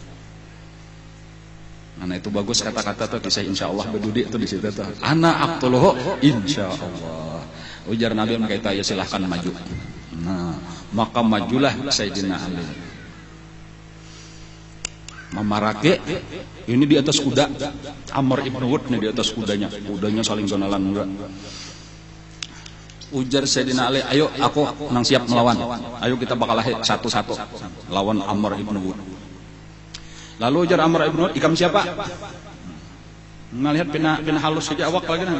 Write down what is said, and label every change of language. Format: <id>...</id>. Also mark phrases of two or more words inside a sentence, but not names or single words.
<bjn>Nah itu bagus kata-kata tuh kisah insyaallah berdudi tuh di situ tuh.</bjn> <ar>Ana aqtuluhu insyaallah.</ar> <bjn>Ujar Nabi mereka ya silahkan maju. Nah maka majulah Sayyidina Ali. Memarake ini di atas kuda. Amr ibn Wud nih di atas kudanya saling gonalan enggak. Ujar Sayyidina Ali, ayo aku nang siap melawan. Ayo kita bakal satu-satu lawan Amr ibn Wud. Lalu ujar Amr ibn Wud, ikam siapa? Melihat pina halus saja awak lagi nah.</bjn>